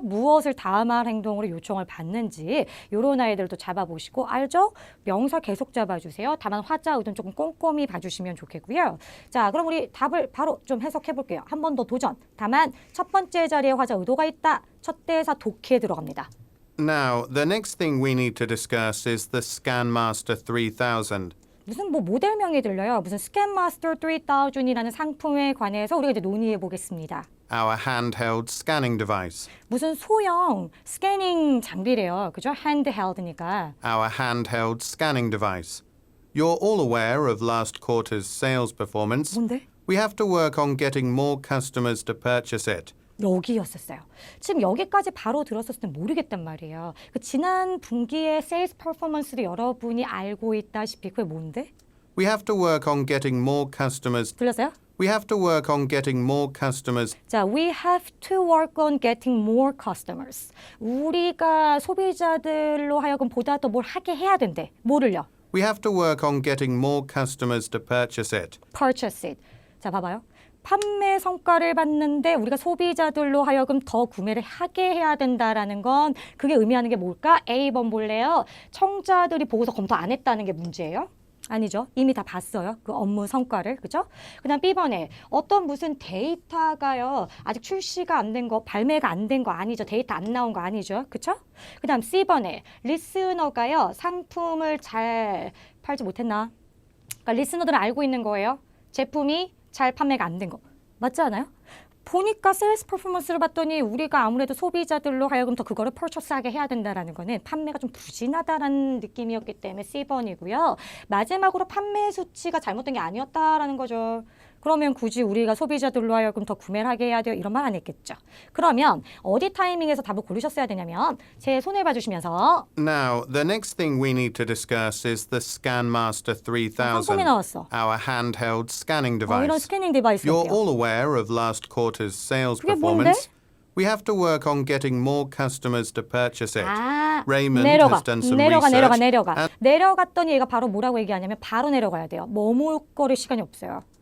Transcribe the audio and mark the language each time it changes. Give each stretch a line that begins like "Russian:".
Korean: 무엇을 다음할 행동으로 요청을 받는지 이런 아이들도 잡아보시고 알죠? 명사 계속 잡아주세요. 다만 화자, 의도는 조금 꼼꼼히 봐주시면 좋겠고요. 자, 그럼 우리 답을 바로 좀 해석해 볼게요. 한 번 더 도전. 다만 첫 번째 자리에 화자, 의도가 있다. 첫 대사 독해 들어갑니다.
English: Now, the next thing we need to discuss is the ScanMaster 3000.
Korean: 무슨 뭐 모델명이 들려요. 무슨 스캔마스터 3000이라는 상품에 관해서 우리가 이제 논의해 보겠습니다.
English: Our handheld scanning device.
Korean: 무슨 소형 스캐닝 장비래요. 그죠? handheld니까.
English: Our handheld scanning device. You're all aware of last quarter's sales performance.
Korean: 뭔데?
English: We have to work on getting more customers to purchase it.
Korean: 여기였었어요. 지금 여기까지 바로 들었었을 때 모르겠단 말이에요. 그 지난 분기의 세일즈 퍼포먼스를 여러분이 알고 있다시피 그게 뭔데?
English: We have to work on getting more customers.
Korean: 들렸어요?
English: We have to work on getting more customers. 자, we have to work on getting more customers.
Korean: 우리가 소비자들로 하여금 보다 더 뭘 하게 해야 된대. 뭐를요?
English: We have to work on getting more customers to purchase it. purchase it.
Korean: 자, 봐봐요. 판매 성과를 봤는데 우리가 소비자들로 하여금 더 구매를 하게 해야 된다라는 건 그게 의미하는 게 뭘까? A번 볼래요. 청자들이 보고서 검토 안 했다는 게 문제예요? 아니죠. 이미 다 봤어요. 그 업무 성과를. 그죠? 그 다음 B번에 어떤 무슨 데이터가요. 아직 출시가 안 된 거, 발매가 안 된 거 아니죠. 데이터 안 나온 거 아니죠. 그쵸? 그 다음 C번에 리스너가요. 상품을 잘 팔지 못했나? 그러니까 리스너들은 알고 있는 거예요. 제품이 잘 판매가 안 된 거. 맞지 않아요? 보니까 세일스 퍼포먼스를 봤더니 우리가 아무래도 소비자들로 하여금 더 그거를 퍼처스하게 해야 된다라는 거는 판매가 좀 부진하다라는 느낌이었기 때문에 C번이고요. 마지막으로 판매 수치가 잘못된 게 아니었다라는 거죠. 그러면 굳이 우리가 소비자들로 하여금 더 구매를 하게 해야 돼요. 이런 말 안 했겠죠. 그러면 어디 타이밍에서 답을 고르셨어야 되냐면 제 손을 봐주시면서
English: Now, the next thing we need to discuss is the ScanMaster 3000.
Korean: 상품이 나왔어.
English: Our handheld scanning
Korean: 이런
English: device.
Korean: 스캐닝 디바이스
English: You're
Korean: 할게요.
English: all aware of last quarter's sales
Korean: 그게
English: performance.
Korean: 뭔데?
English: We have to work on getting more customers to purchase it. 아, Raymond
Korean: 내려가,
English: has done some
Korean: 내려가,
English: research.
Korean: 내려가. 내려갔더니 얘가 바로 뭐라고 얘기하냐면 바로 내려가야 돼요. 머물 거릴 시간이 없어요.